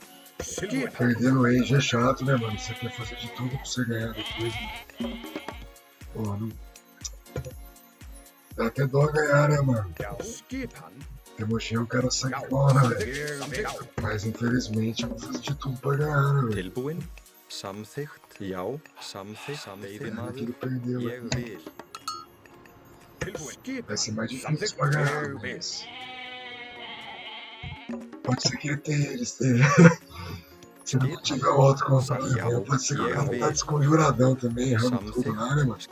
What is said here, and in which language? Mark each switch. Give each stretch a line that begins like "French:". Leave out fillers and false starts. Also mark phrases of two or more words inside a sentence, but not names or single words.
Portuguese: Perder no Age é chato, né, mano? Você quer fazer de tudo pra você ganhar depois, né? Pô, não... Dá até dó ganhar, né, mano? Temujin é um cara sangue bom, né, velho? Mas infelizmente eu vou fazer de tudo pra ganhar, né, velho?
Icelandic: Tilbúin? Samþykkt? Já. Samþykkt. Veiðimaður?
Portuguese: Ele perdeu,
Icelandic: Ég
Portuguese: né?
Icelandic: vil.
Portuguese: Vai ser mais difícil pra ganhar, mas... Pode ser que ele tenha, se não tiver outro controle, pode ser que o cara tá desconjuradão também, errando tudo lá, né, mano?